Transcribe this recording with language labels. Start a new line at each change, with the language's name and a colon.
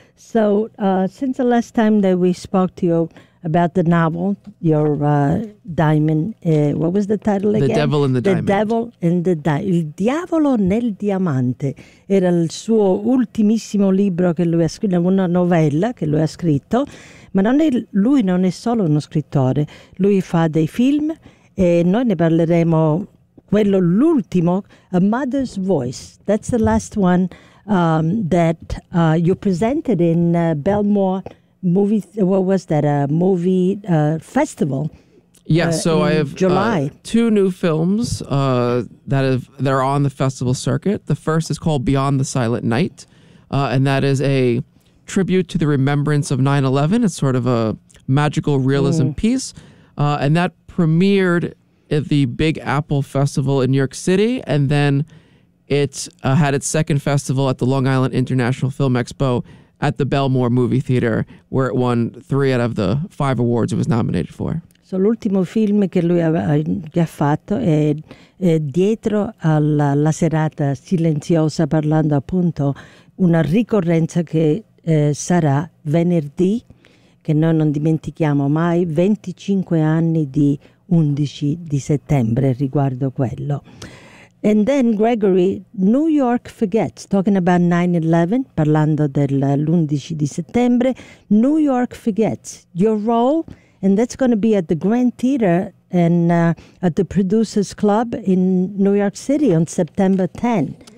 English: So since the last time that we spoke to you about the novel, your diamond, what was the title again? The Devil in the Diamond. The Devil in the Diamond. Il Diavolo nel Diamante.
Italian: Era il suo ultimissimo libro che lui ha scritto, una novella che lui ha scritto. Ma non è, lui non è solo uno scrittore. Lui fa dei film e noi ne parleremo, quello l'ultimo, A Mother's Voice.
English: That's the last one that you presented in Belmore Movie, what was that, a movie festival? Yeah, so in I have July. Two new films that are on the festival circuit. The first is called Beyond the Silent Night, and that is a tribute to the remembrance of 9/11. It's sort of a magical realism piece, and that premiered at the Big Apple Festival in New York City, and then it had its second festival at the Long Island International Film Expo at the Belmore Movie Theater, where it won 3 out of the 5 awards it was nominated for.
Italian: So l'ultimo film che lui ha fatto è dietro alla serata silenziosa, parlando appunto una ricorrenza che sarà venerdì, che noi non dimentichiamo mai, 25 anni di 11 di settembre riguardo quello.
English: And then Gregory, New York Forgets, talking about 9/11,
Italian: parlando dell'11 di settembre,
English: New York Forgets, your role, and that's going to be at the Grand Theater and at the Producers Club in New York City on September 10.